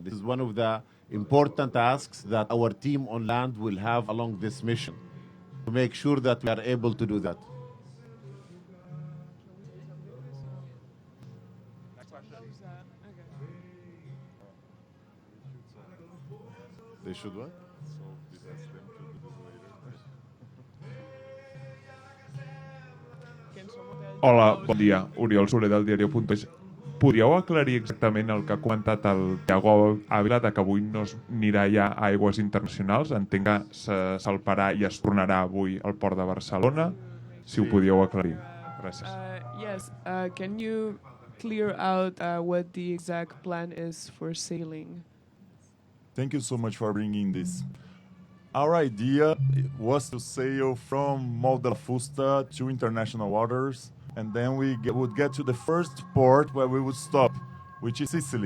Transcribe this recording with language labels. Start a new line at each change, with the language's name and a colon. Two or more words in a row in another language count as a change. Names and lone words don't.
English: This is one of the important tasks that our team on land will have along this mission, to make sure that we are able to do that. They should what?
Catalan: Hola, bon dia. Oriol Soler del diario.es. Podríeu aclarir exactament el que ha comentat el Thiago Ávila, que avui no es anirà ja a aigües internacionals? Entenc que se salparà i es tornarà avui al port de Barcelona. Si ho podíeu aclarir. Gràcies.
English: Yes, can you clear out what the exact plan is for sailing? Thank you so much for bringing this. Our idea was to sail from Mal de la Fusta to international waters, and then we would get to the first port where we would stop, which is Sicily.